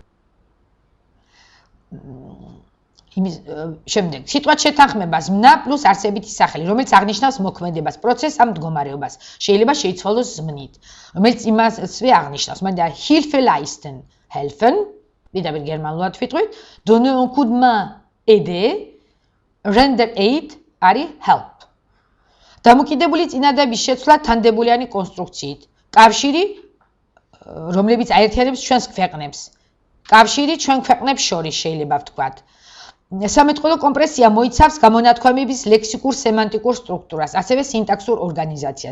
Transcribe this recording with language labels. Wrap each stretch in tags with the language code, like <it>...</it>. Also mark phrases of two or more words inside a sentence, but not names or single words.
<ka>შემდეგ, სიტყვათ შეთანხმებას მნა პლუს არსებითი სახელი, რომელიც აღნიშნავს მოქმედებას, პროცესს ამ მდგომარეობას. შეიძლება შეიცვალოს ზმნით, რომელიც იმასვე აღნიშნავს. მანდა</ka> <de>Hilfeleisten, helfen,</de> <ka>პირდაპირ გერმანულად ვიტყვით,</ka> <fr>donner un coup de main, aider,</fr> <en>render aid არის help.</en> <ka>დამოკიდებული წინადადების შეცვლა თანდებულიანი კონსტრუქციით. კავშირი, რომლებიც აერთიანებს ჩვენს ქვეყნებს. კავშირი ჩვენ ქვეყნებს შორის შეიძლება ვთქვათ. სამეთყველო კომპრესია მოიცავს გამონათქვამების ლექსიკურ-სემანტიკურ სტრუქტურას, ასევე სინტაქსურ ორგანიზაციას.</ka>